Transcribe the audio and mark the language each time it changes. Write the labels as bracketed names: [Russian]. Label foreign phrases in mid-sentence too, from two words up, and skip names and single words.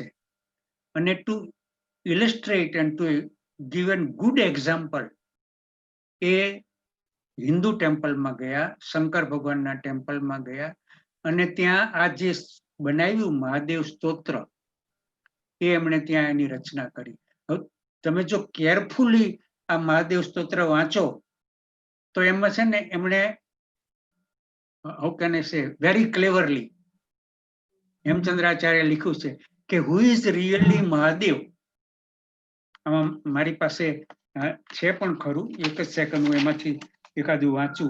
[Gujarati] અને [English] to illustrate and to give an good example, [Gujarati] એ હિન્દુ ટેમ્પલમાં ગયા, શંકર ભગવાનના ટેમ્પલમાં ગયા, અને ત્યાં આ જે બનાવ્યું મહાદેવ સ્તોત્ર, એ એમણે ત્યાં એની રચના કરી. હવે તમે જો કેરફુલી આ મહાદેવ સ્તોત્ર વાંચો તો એમાં છે ને એમણે, [English] how can I say, very cleverly [Gujarati] હેમચંદ્રાચાર્ય લખ્યું છે કે [English] who is really મહાદેવ. [Gujarati] આમાં મારી પાસે છે પણ ખરું, એક જ સેકન્ડ હું એમાંથી એકાદું વાંચું.